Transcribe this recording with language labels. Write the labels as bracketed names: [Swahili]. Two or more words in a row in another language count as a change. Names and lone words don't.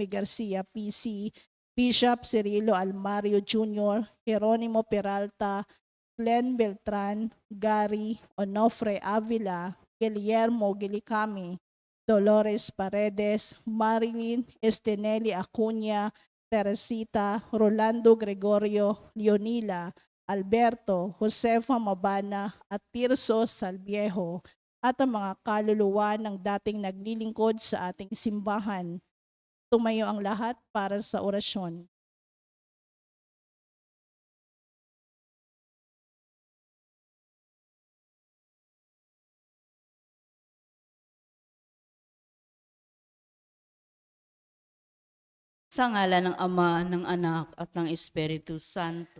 [Filipino] Garcia PC, Bishop Cirilo Almario Jr., Jeronimo Peralta, Glenn Beltran, Gary, Onofre Avila, Guillermo Gilicami, Dolores Paredes, Marilyn Estenelli Acuña, Teresita, Rolando Gregorio, Leonila, Alberto, Josefa Mabana at Tirso Salviejo at ang mga kaluluwa ng dating naglilingkod sa ating simbahan. Tumayo ang lahat para sa orasyon. Sa ngalan ng Ama, ng Anak, at ng Espiritu Santo.